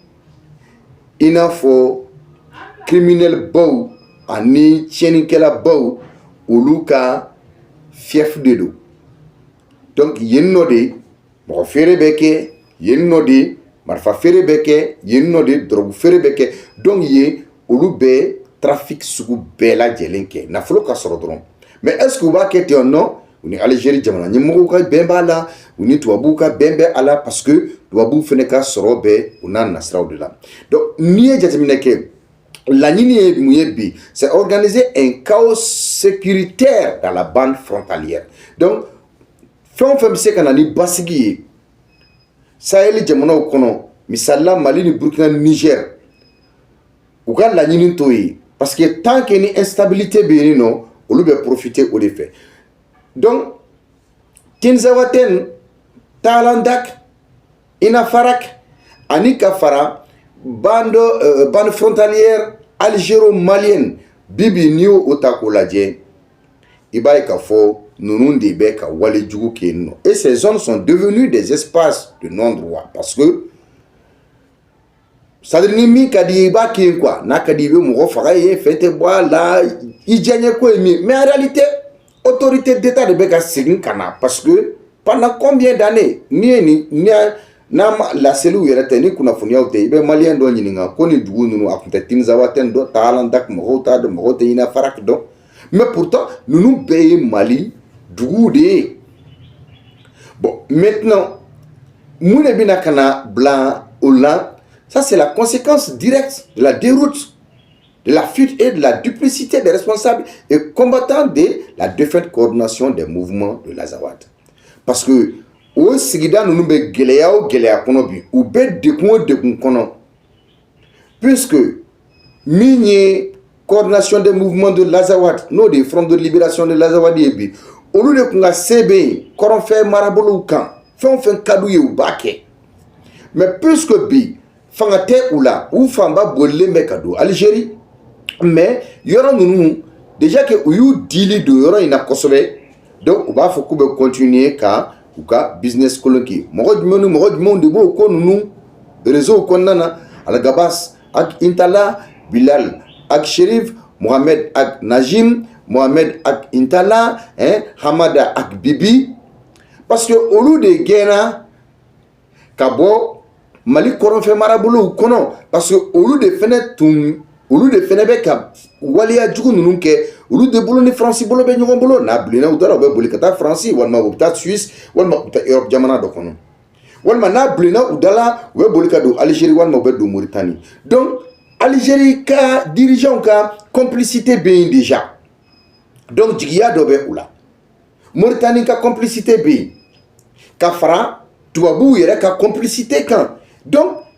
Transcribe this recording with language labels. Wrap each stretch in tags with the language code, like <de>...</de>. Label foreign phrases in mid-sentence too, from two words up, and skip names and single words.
<bm>i n'a fɔ criminel baw ani tiɲɛnikɛla baw olu ka fief de don donc yen nɔ de mɔgɔ feere bɛ kɛ yen nɔ de marifa feere bɛ kɛ yen nɔ de dɔrɔgu feere bɛ kɛ donc yen olu bɛ trafic sugu bɛɛ lajɛlen kɛ nafolo ka sɔrɔ dɔrɔn</bm> <fr>mais est-ce que</fr> <bm>u b'a kɛ ten non u ni Algérie jamana ɲɛmɔgɔw ka bɛn b'a la u ni tubabuw ka bɛn bɛ a la parce que tubabuw fɛnɛ ka sɔrɔ bɛ u n'a nasiraw de la donc n'i ye jateminɛ kɛ laɲini ye mun ye bi</bm> <fr>c'est organiser un chaos sécuritaire dans la bande frontalière</fr> <bm>donc fɛn o fɛn bɛ se ka na ni basigi ye Sahel jamanaw kɔnɔ misalila Mali ni Burkina ni Niger u ka laɲini t'o ye</bm> <fr>parce que tant que</fr> <bm>ni instabilité bɛ yen nɔ olu bɛ profiter o de fɛ donc Tinzawatène Taalandak Ina Farak ani ka fara</bm> <fr>bande frontalière algéro-malienne</fr> <bm>bibi n'i y'o ta k'o lajɛ i b'a ye k'a fɔ ninnu de bɛ ka wale jugu kɛ yen nɔ</bm> <fr>et ces zones sont devenues des espaces de non-droit parce que</fr> <bm>c'est-à-dire ni min ka di ye i b'a kɛ yen quoi n'a ka di i bɛ mɔgɔ faga yen fɛn tɛ bɔ a la i diyaɲɛ ko ye min</bm> <fr>mais en réalité autorité d'État</fr> <bm>de bɛ ka segin ka na</bm> <fr>parce que pendant combien d'années</fr> <bm>ni ye nin n'a ma laseliw yɛrɛ tɛ ni kunnafoniyaw tɛ i bɛ maliyɛn dɔ ɲininka ko nin dugu ninnu a tun tɛ Tinzawatène dɔn Taalandak mɔgɔw t'a dɔn mɔgɔw tɛ Ina Farak dɔn</bm> <fr>mais pourtant</fr> <bm>ninnu bɛɛ ye Mali duguw de ye</bm> <fr>bon maintenant</fr> <bm>mun de bɛna ka na bila o la</bm> <fr>ça c'est la conséquence directe de la déroute de la fuite et de la duplicité des responsables et combattants de la défunte coordination des mouvements de l'Azawad. Parce que</fr> <bm>o sigida ninnu bɛ gɛlɛya o gɛlɛya kɔnɔ bi u bɛ degun o degun kɔnɔ puisque min ye coordination des mouvements de l'Azawad n'o de ye Front de libération de l'Azawad ye bi olu de tun ka se bɛ yen kɔrɔnfɛ marabolow kan fɛn o fɛn ka d'u ye u b'a kɛ</bm> <fr>mais puisque</fr> <bm>bi fanga tɛ u la u fanba bolilen bɛ ka don Algérie mais yɔrɔ ninnu</bm> <fr>déjà que</fr> <bm>u y'u dili don yɔrɔ in na kosɛbɛ donc u b'a fɔ k'u bɛ continuer ka u ka business kolon kɛ mɔgɔ jumɛn ni mɔgɔ jumɛnw de b'o ko ninnu réseau kɔnɔna na Algabas ak Intala Bilal ak Sherif Mohamed ak Najim Mohamed ak Intala Hamada ak Bibi</bm> <fr>parce que</fr> <bm>olu de gɛnna ka bɔ Mali kɔrɔnfɛ marabolow kɔnɔ</bm> <fr>parce que</fr> <bm>olu de fɛnɛ bɛ ka waleya jugu ninnu kɛ olu de bolo ni Faransi bolo bɛ ɲɔgɔn bolo n'a bilenna u taara u bɛ boli ka taa Faransi walima u bɛ taa Suisse walima u bɛ taa Europe jamana dɔ kɔnɔ walima n'a bilenna u dala u bɛ boli ka don Algérie walima u bɛ don Mauritanie donc Algérie ka dirigeants ka complicité bɛ yen</bm> <fr>déjà donc</fr> <bm>jigiya dɔ bɛ u la Mauritanie ka complicité bɛ yen ka fara tubabuw yɛrɛ ka complicité kan donc</bm>